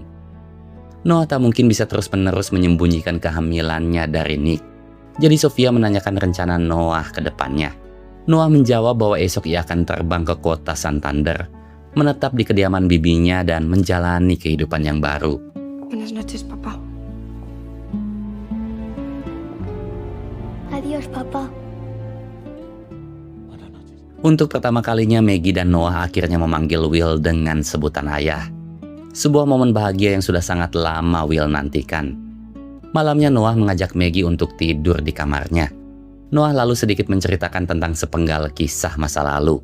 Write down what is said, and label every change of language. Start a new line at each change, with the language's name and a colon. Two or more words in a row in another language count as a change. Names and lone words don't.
Indonesian: Noah tak mungkin bisa terus-menerus menyembunyikan kehamilannya dari Nick. Jadi Sofia menanyakan rencana Noah ke depannya. Noah menjawab bahwa esok ia akan terbang ke kota Santander, menetap di kediaman bibinya dan menjalani kehidupan yang baru.
Spanish: Buenas noches, papá. Adiós, papá.
Indonesian: Untuk pertama kalinya Maggie dan Noah akhirnya memanggil Will dengan sebutan ayah. Sebuah momen bahagia yang sudah sangat lama Will nantikan. Malamnya Noah mengajak Maggie untuk tidur di kamarnya. Noah lalu sedikit menceritakan tentang sepenggal kisah masa lalu.